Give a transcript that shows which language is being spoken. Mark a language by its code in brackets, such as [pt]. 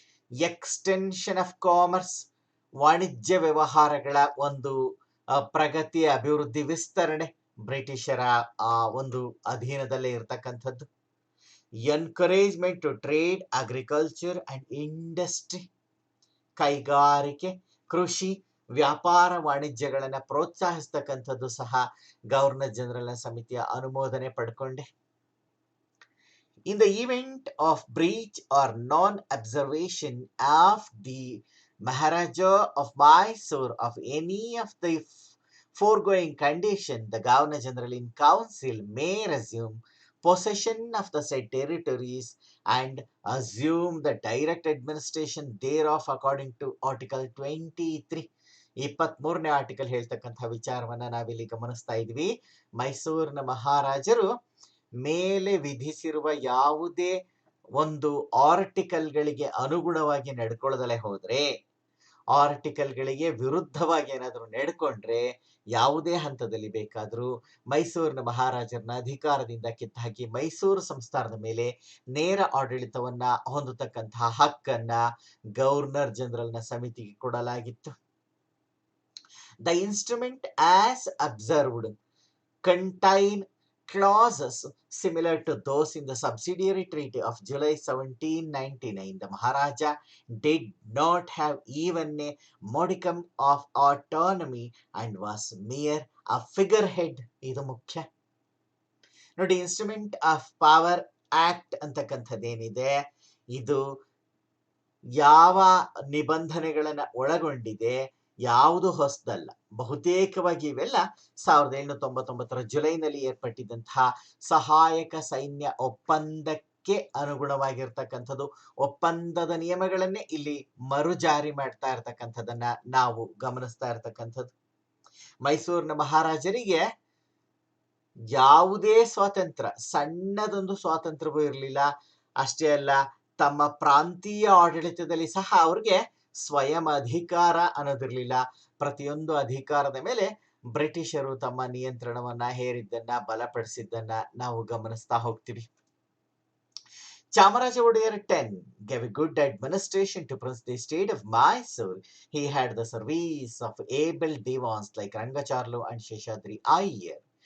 [en] extension of commerce, [kn] ವಾಣಿಜ್ಯ ವ್ಯವಹಾರಗಳ ಒಂದು ಪ್ರಗತಿ, ಅಭಿವೃದ್ಧಿ, ವಿಸ್ತರಣೆ ಬ್ರಿಟಿಷರ ಒಂದು ಅಧೀನದಲ್ಲೇ ಇರ್ತಕ್ಕಂಥದ್ದು. [en] encouragement to trade, agriculture and industry, [kn] ಕೈಗಾರಿಕೆ, ಕೃಷಿ ವ್ಯಾಪಾರ ವಾಣಿಜ್ಯಗಳನ್ನ ಪ್ರೋತ್ಸಾಹಿಸ್ತಕ್ಕಂಥದ್ದು ಸಹ ಗವರ್ನರ್ ಜನರಲ್ನ ಸಮಿತಿಯ ಅನುಮೋದನೆ ಪಡ್ಕೊಂಡೆ. [en] In the event of breach or non-observation of the Maharaja of Mysore of any of the foregoing condition, the Governor General in Council may resume possession of the said territories and assume the direct administration thereof according to Article 23. [kn] 23ನೇ article ಹೇಳ್ತಕ್ಕಂಥ ವಿಚಾರವನ್ನ ನಾವಿಲ್ಲಿ ಗಮನಿಸ್ತಾ ಇದ್ವಿ. ಮೈಸೂರಿನ ಮಹಾರಾಜರು ಮೇಲೆ ವಿಧಿಸಿರುವ ಯಾವುದೇ ಒಂದು ಆರ್ಟಿಕಲ್ಗಳಿಗೆ ಅನುಗುಣವಾಗಿ ನಡ್ಕೊಳ್ಳದಲೇ ಹೋದ್ರೆ, ಆರ್ಟಿಕಲ್ಗಳಿಗೆ ವಿರುದ್ಧವಾಗಿ ಏನಾದರೂ ನಡ್ಕೊಂಡ್ರೆ ಯಾವುದೇ ಹಂತದಲ್ಲಿ ಬೇಕಾದರೂ ಮೈಸೂರಿನ ಮಹಾರಾಜರನ್ನ ಅಧಿಕಾರದಿಂದ ಕಿತ್ತಾಕಿ ಮೈಸೂರು ಸಂಸ್ಥಾನದ ಮೇಲೆ ನೇರ ಆಡಳಿತವನ್ನ ಹೊಂದತಕ್ಕಂತಹ ಹಕ್ಕನ್ನ ಗವರ್ನರ್ ಜನರಲ್ನ ಸಮಿತಿಗೆ ಕೊಡಲಾಗಿತ್ತು. [en] The instrument as observed contain clauses similar to those in the subsidiary treaty of July 1799. The Maharaja did not have even a modicum of autonomy and was mere a figurehead. [kn] ಇದು ಮುಖ್ಯ ನೋಡಿ. Instrument of power act ಅಂತಕ್ಕಂಥದ್ದೇನಿದೆ, ಇದು ಯಾವ ನಿಬಂಧನೆಗಳನ್ನ ಒಳಗೊಂಡಿದೆ, ಯಾವುದು ಹೊಸದಲ್ಲ. ಬಹುತೇಕವಾಗಿ ಇವೆಲ್ಲ 1799 ಜುಲೈನಲ್ಲಿ ಏರ್ಪಟ್ಟಿದ್ದಂತಹ ಸಹಾಯಕ ಸೈನ್ಯ ಒಪ್ಪಂದಕ್ಕೆ ಅನುಗುಣವಾಗಿರ್ತಕ್ಕಂಥದ್ದು. ಒಪ್ಪಂದದ ನಿಯಮಗಳನ್ನೇ ಇಲ್ಲಿ ಮರುಜಾರಿ ಮಾಡ್ತಾ ಇರ್ತಕ್ಕಂಥದ್ದನ್ನ ನಾವು ಗಮನಿಸ್ತಾ ಇರ್ತಕ್ಕಂಥದ್ದು. ಮೈಸೂರಿನ ಮಹಾರಾಜರಿಗೆ ಯಾವುದೇ ಸ್ವಾತಂತ್ರ್ಯ, ಸಣ್ಣದೊಂದು ಸ್ವಾತಂತ್ರ್ಯವೂ ಇರಲಿಲ್ಲ. ಅಷ್ಟೇ ಅಲ್ಲ, ತಮ್ಮ ಪ್ರಾಂತೀಯ ಆಡಳಿತದಲ್ಲಿ ಸಹ ಅವ್ರಿಗೆ ಸ್ವಯಂ ಅಧಿಕಾರ ಅನ್ನೋದಿರ್ಲಿಲ್ಲ. ಪ್ರತಿಯೊಂದು ಅಧಿಕಾರದ ಮೇಲೆ ಬ್ರಿಟಿಷರು ತಮ್ಮ ನಿಯಂತ್ರಣವನ್ನ ಹೇರಿದ್ದನ್ನ, ಬಲಪಡಿಸಿದ್ದನ್ನ ನಾವು ಗಮನಿಸ್ತಾ ಹೋಗ್ತೀವಿ. [en] Chamaraja Odayar 10 gave a good administration to the state of Mysore. He had the service of able divans like Rangacharlu and Sheshadri Iyer.